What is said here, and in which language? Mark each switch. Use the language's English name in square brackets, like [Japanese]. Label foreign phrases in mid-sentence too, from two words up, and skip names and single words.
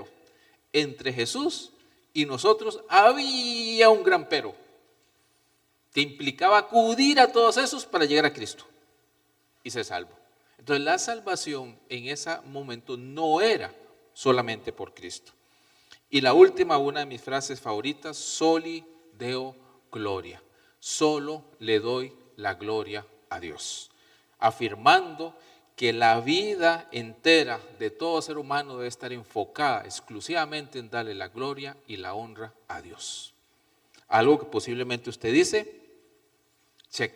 [Spanish] Entre Jesús y nosotros había un gran pero, que implicaba acudir a todos esos para llegar a Cristo y ser salvo. Entonces la salvación en ese momento no era solamente por Cristo. Y la última, una de mis frases favoritas, [Latin] soli Deo gloria. [Spanish] Solo le doy la gloria a Dios. Afirmando que la vida entera de todo ser humano debe estar enfocada exclusivamente en darle la gloria y la honra a Dios. Algo que posiblemente usted dice, check.